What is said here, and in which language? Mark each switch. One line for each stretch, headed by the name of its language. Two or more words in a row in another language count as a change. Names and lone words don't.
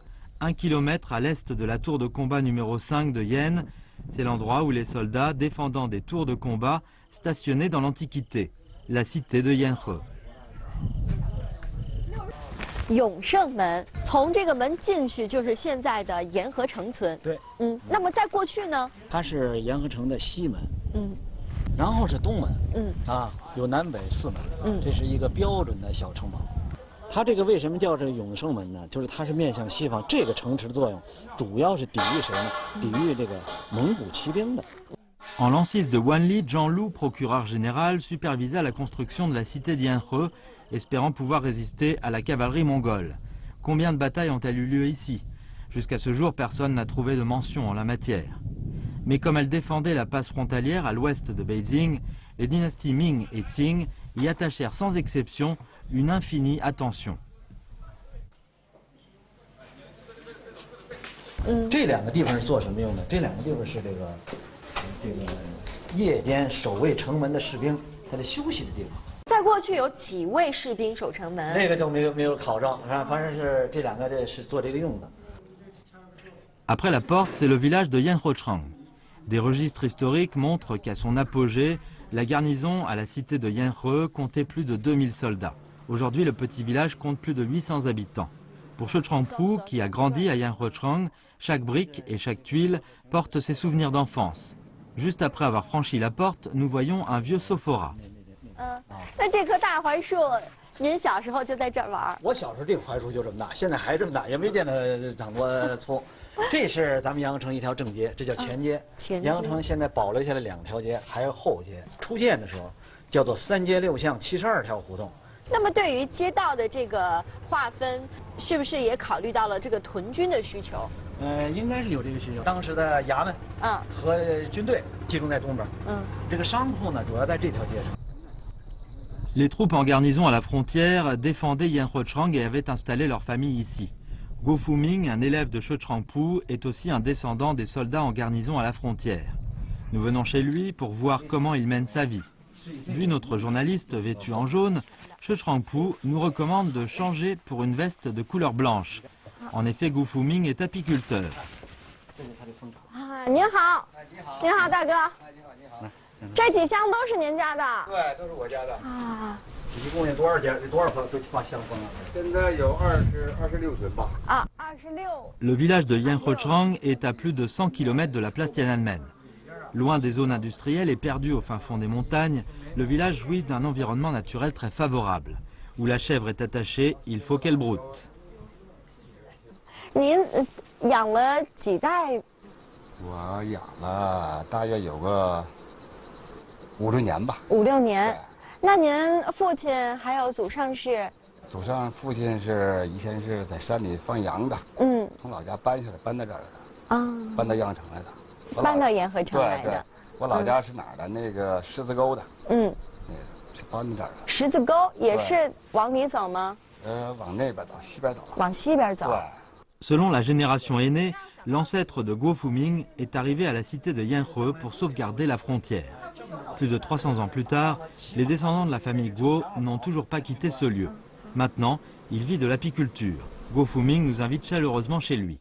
French: 1 kilomètre à l'est de la tour de combat numéro 5 de Yen, c'est l'endroit où les soldats défendant des tours de combat stationnaient dans l'Antiquité, la cité de Yanhe.
Chinese: 永盛门，从这个门进去就是现在的沿河城村。对，那么在过去呢？它是沿河城的西门，然后是东门，有南北4门，这是一个标准的小城堡。它这个为什么叫这个永盛门呢？就是它是面向西方，这个城池的作用主要是抵御谁呢？抵御这个蒙古骑兵的。
French: En l'ancise de Wanli, Zhang Lu, procureur général, supervisa la construction de la cité d'Yanhe, espérant pouvoir résister à la cavalerie mongole. Combien de batailles ont-elles eu lieu ici? Jusqu'à ce jour, personne n'a trouvé de mention en la matière. Mais comme elle défendait la passe frontalière à l'ouest de Beijing, les dynasties Ming et Qing y attachèrent sans exception une infinie attention.
Chinese: 这2个地方是做什么用的？这2个地方是这个夜间守卫城门的士兵他的休息的地方。在过去有几位士兵守城门？那个就没有考证，反正是这2个是做这个用的。
French: Après la porte, c'est le village de Yanhuochang. Des registres historiques montrent qu'à son apogée, la garnison à la cité de Yanhe comptait plus de 2000 soldats. Aujourd'hui, le petit village compte plus de 800 habitants. Pour She Changpu, qui a grandi à Yanhuochang, chaque brique et chaque tuile porte ses souvenirs d'enfance. Juste après avoir franchi la porte, nous voyons un vieux sophora.
Chinese: 那这棵大槐树，您小时候就在这儿玩？我小时候这个槐树就这么大，现在还这么大，也没见它长多粗。这是咱们阳城一条正街，这叫前街。阳城现在保留下来2条街，还有后街。初建的时候叫做3街6巷72条胡同。那么对于街道的这个划分，是不是也考虑到了这个屯军的需求？应该是有这个需求。当时的衙门和军队集中在东边，这个商铺呢主要在这条街上。
French: Les troupes en garnison à la frontière défendaient Yanhuochang et avaient installé leur famille ici. Guo Fuming, un élève de She Changpu, est aussi un descendant des soldats en garnison à la frontière. Nous venons chez lui pour voir comment il mène sa vie. Vu notre journaliste vêtu en jaune, Che Trangpu nous recommande de changer pour une veste de couleur blanche. En effet, Gu Fuming est apiculteur.
Chinese: 啊，您好，您好，大哥。这几箱都是您家的？对，都是我家的。啊一共有多少件？多少把箱放了？现在有26吨吧。啊，26。
French: Le village de Yanhuochang est à plus de 100 km de la place Tiananmen. Loin des zones industrielles et perdu au fin fond des montagnes, le village jouit d'un environnement naturel très favorable. Où la chèvre est attachée, il faut qu'elle broute.
Chinese: 您养了几代？我养了大约有个5、6年吧。 5、6年。那您父亲还有祖上是？祖上父亲是以前是在山里放羊的，嗯从老家搬下来，搬到这儿来的，啊，搬到阳城来的。我老搬到沿河城来对对的。，我老家是哪儿的？那个狮子沟的，嗯，那个是搬到这儿的。十字沟也是往里走吗？往那边走，西边走了。往西边走。对。
French: Selon la génération aînée, l'ancêtre de Guo Fuming est arrivé à la cité de Yanhe pour sauvegarder la frontière. Plus de 300 ans plus tard, les descendants de la famille Guo n'ont toujours pas quitté ce lieu. Maintenant, il vit de l'apiculture. Guo Fuming nous invite chaleureusement chez lui.